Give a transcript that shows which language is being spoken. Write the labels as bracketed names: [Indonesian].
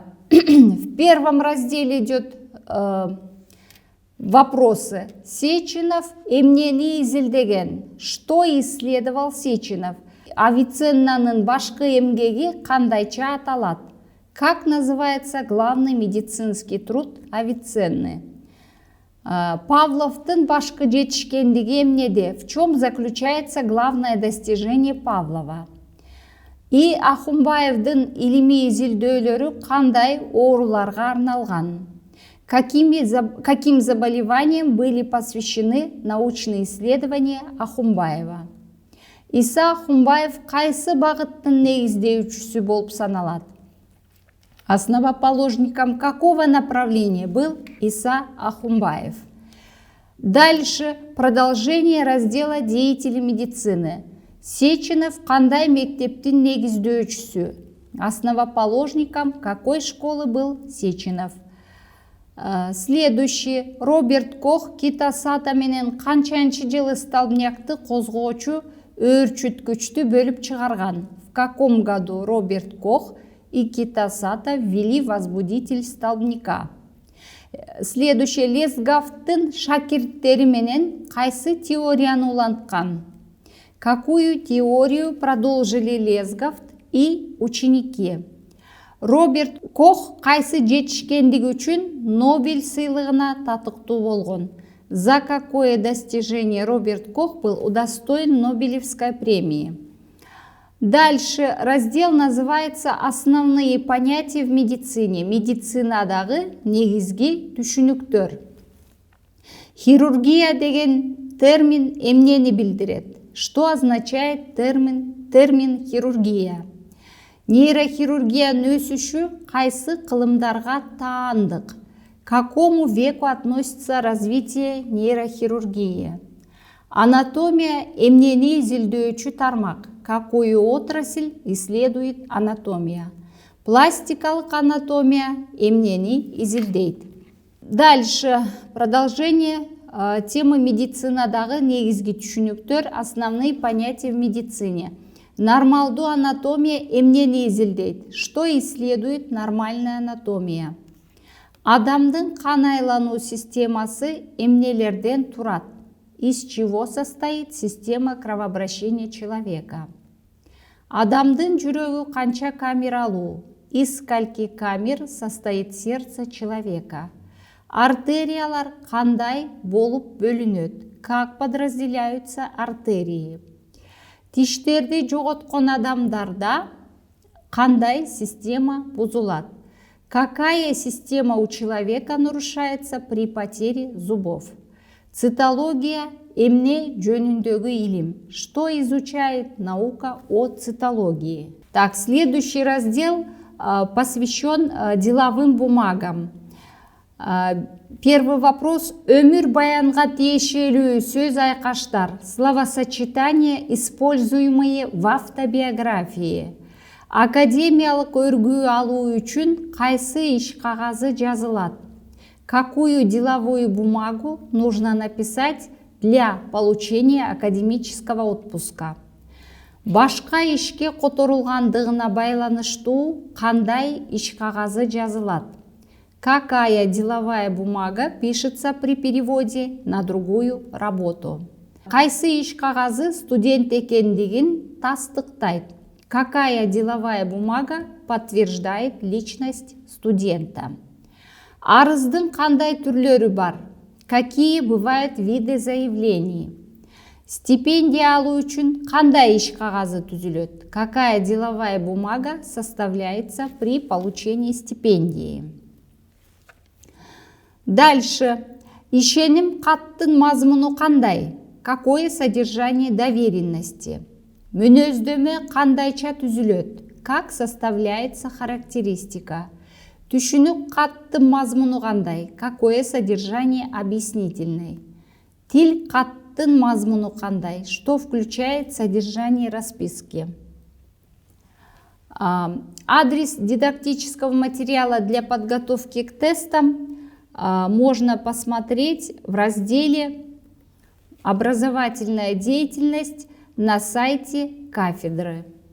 [Russian] В первом разделе идет вопросы. [Kyrgyz] Сеченов эмнени изилдеген. [Russian] Что исследовал Сеченов? [Kyrgyz] Авиценнанын башкы эмгеги кандайча аталат? [Russian] Как называется главный медицинский труд Авиценны? [Kyrgyz] Павловтың башкы жетишкендиги эмнеде? [Russian] В чем заключается главное достижение Павлова? [Kyrgyz] И Ахунбаевдын илимий изилдөөлөрү кандай ооруларга арналган? [Russian] Каким заболеваниям были посвящены научные исследования Ахунбаева? [Kyrgyz] Иса Ахунбаев кайсы багыттын негиздөөчүсү болуп саналат? [Russian] Основоположником какого направления был Иса Ахунбаев? Дальше продолжение раздела деятели медицины. [Kyrgyz] Сеченов кандай мектептин негиздөөчүсү? [Russian] Основоположником какой школы был Сеченов? Следующий. [Kyrgyz] Роберт Кох Китасата менен канчанчы жылы столбнякты козгоочу өөрчүткүчтү бөлүп чыгарган? [Russian] В каком году Роберт Кох и Китасата ввели возбудитель столбняка? Следующее. [Kyrgyz] Лесгавттын шакирттери менен кайсы теорияны уланткан? [Russian] Какую теорию продолжили Лесгавт и ученики? [Kyrgyz] Роберт Кох кайсы жетишкендиги үчүн Нобель сыйлыгына татыктуу болгон? [Russian] За какое достижение Роберт Кох был удостоен Нобелевской премии? Дальше раздел называется «Основные понятия в медицине». [Kyrgyz] Медицинадагы негизги түшүнүктөр. Хирургия деген термин эмнени билдирет? [Russian] Что означает термин хирургия? [Kyrgyz] Нейрохирургиянын өсүшү кайсы кылымдарга таандык? [Russian] К какому веку относится развитие нейрохирургии? [Kyrgyz] Анатомия эмнени изилдөөчү тармак? [Russian] Какую отрасль исследует анатомия? [Kyrgyz] Пластикалык анатомия эмнени изилдейт? [Russian] Дальше продолжение темы [Kyrgyz] медицинадагы негизги түшүнүктөр, [Russian] основные понятия в медицине. [Kyrgyz] Нормалдуу анатомия эмнени изилдейт? [Russian] Что исследует нормальная анатомия? [Kyrgyz] Адамдын кан айлануу системасы эмнелерден турат? [Russian] Из чего состоит система кровообращения человека? [Kyrgyz] Адамдын жүрөгү канча камералуу? [Russian] Из скольки камер состоит сердце человека? [Kyrgyz] Артериялар кандай болуп бөлүнөт? [Russian] Как подразделяются артерии? [Kyrgyz] Тиштерди жоготкон адамдарда кандай система бузулат? [Russian] Какая система у человека нарушается при потере зубов? [Kyrgyz] Цитология эмне жөнүндөгү илим? [Russian] Что изучает наука о цитологии? Так, следующий раздел посвящен деловым бумагам. Первый вопрос. [Kyrgyz] Өмүр баянга тиешелүү сөз айкаштар. [Russian] Словосочетания, используемые в автобиографии. [Kyrgyz] Академиялык өргүү алуу үчүн кайсы иш кагазы жазылат? [Russian] Какую деловую бумагу нужно написать для получения академического отпуска. [Kyrgyz] Башка ишке которулгандыгына байланыштуу кандай иш кагазы жазылат? [Russian] Какая деловая бумага пишется при переводе на другую работу? [Kyrgyz] Кайсы иш кагазы студент экендигин тастыктайт? [Russian] Какая деловая бумага подтверждает личность студента? [Kyrgyz] Арыздын кандай түрлөрү бар? [Russian] Какие бывают виды заявлений? [Kyrgyz] Стипендия алуу үчүн кандай иш кагазы түзүлөт? [Russian] Какая деловая бумага составляется при получении стипендии? Дальше. [Kyrgyz] Ишеним каттын мазмуну кандай? [Russian] Какое содержание доверенности? [Kyrgyz] Мүнөздөмө кандайча түзүлөт? [Russian] Как составляется характеристика? [Kyrgyz] Түшүнүк каттын мазмуну кандай? [Russian] Какое содержание объяснительной? [Kyrgyz] Тил каттын мазмуну кандай? [Russian] Что включает содержание расписки? Адрес дидактического материала для подготовки к тестам можно посмотреть в разделе «Образовательная деятельность» на сайте кафедры.